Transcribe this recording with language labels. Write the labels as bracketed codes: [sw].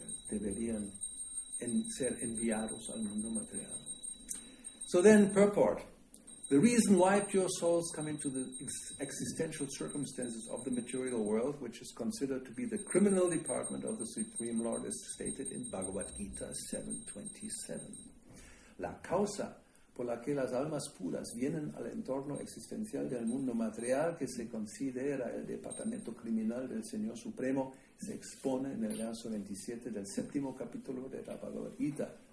[es] Deberían ser enviados al mundo material. [en] So then, purport. The reason why pure souls come into the existential circumstances of the material world, which is considered to be the criminal department of the Supreme Lord, is stated in Bhagavad Gita 7.27. [es] La causa por la que las almas puras vienen al entorno existencial del mundo material, que se considera el departamento criminal del Señor Supremo, se expone en el verso 27 del 7º capítulo de la Bhagavad Gita.